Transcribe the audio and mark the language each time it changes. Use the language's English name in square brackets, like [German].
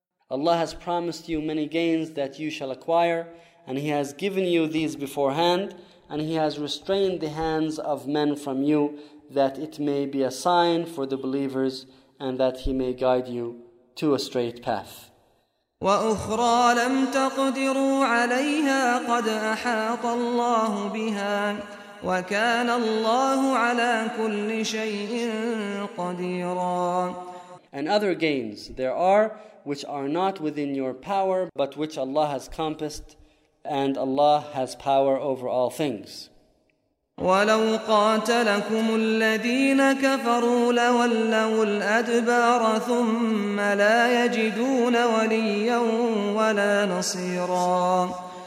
[English] Allah has promised you many gains that you shall acquire, and He has given you these beforehand, and He has restrained the hands of men from you, that it may be a sign for the believers, and that He may guide you to a straight path. [Arabic] وأخرى لم تقدروا عليها قد أحاط الله بها وكان الله على كل شيء قديرا. [English] And other gains there are which are not within your power but which Allah has compassed, and Allah has power over all things. [Arabic] وَلَوْ قَاتَلَكُمُ الَّذِينَ كَفَرُوا لَوَلَّوُوا الْأَدْبَارَ ثُمَّ لَا يَجِدُونَ وَلِيًّا وَلَا نَصِيرًا.